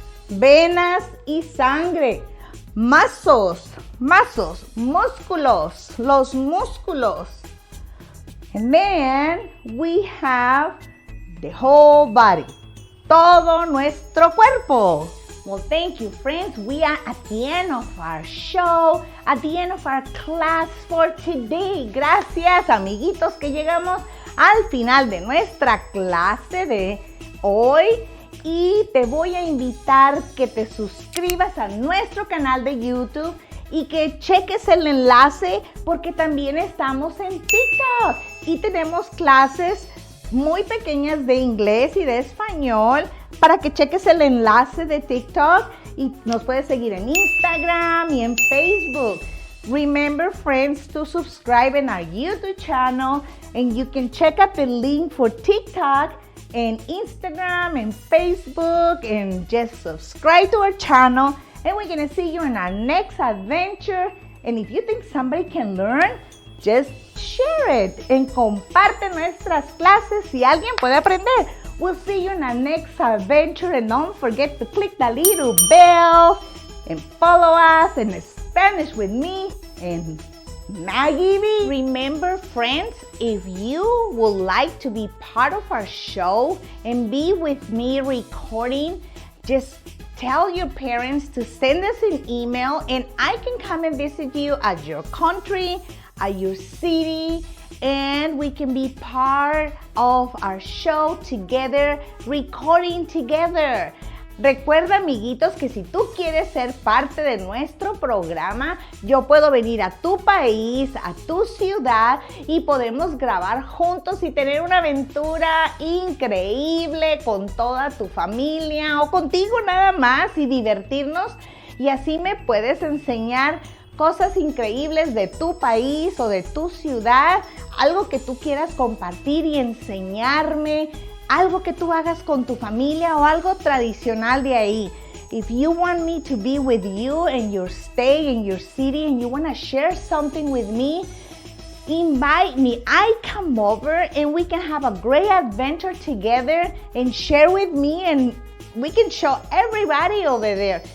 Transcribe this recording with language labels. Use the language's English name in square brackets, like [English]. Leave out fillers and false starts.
[Spanish] Venas y sangre. Muscles, muscles, músculos, los músculos. [English] And then we have the whole body, todo nuestro cuerpo. Well, thank you, friends. We are at the end of our show, at the end of our class for today. [Spanish] Gracias, amiguitos, que llegamos al final de nuestra clase de hoy. Y te voy a invitar que te suscribas a nuestro canal de YouTube y que cheques el enlace porque también estamos en TikTok y tenemos clases muy pequeñas de inglés y de español para que cheques el enlace de TikTok y nos puedes seguir en Instagram y en Facebook. [English] Remember, friends, to subscribe in our YouTube channel and you can check out the link for TikTok and Instagram and Facebook and just subscribe to our channel and we're going to see you in our next adventure. And if you think somebody can learn, just share it and [Spanish] comparte nuestras clases si alguien puede aprender. [English] We'll see you in our next adventure and don't forget to click the little bell and follow us in Spanish with me and MaggieB. Remember, friends, if you would like to be part of our show and be with me recording, just tell your parents to send us an email and I can come and visit you at your country, at your city, and we can be part of our show together, recording together. [Spanish] Recuerda, amiguitos, que si tú quieres ser parte de nuestro programa, yo puedo venir a tu país, a tu ciudad y podemos grabar juntos y tener una aventura increíble con toda tu familia o contigo nada más y divertirnos. Y así me puedes enseñar cosas increíbles de tu país o de tu ciudad, algo que tú quieras compartir y enseñarme, algo que tú hagas con tu familia o algo tradicional de ahí. [English] If you want me to be with you in your state, in your city, and you want to share something with me, invite me. I come over and we can have a great adventure together and share with me and we can show everybody over there.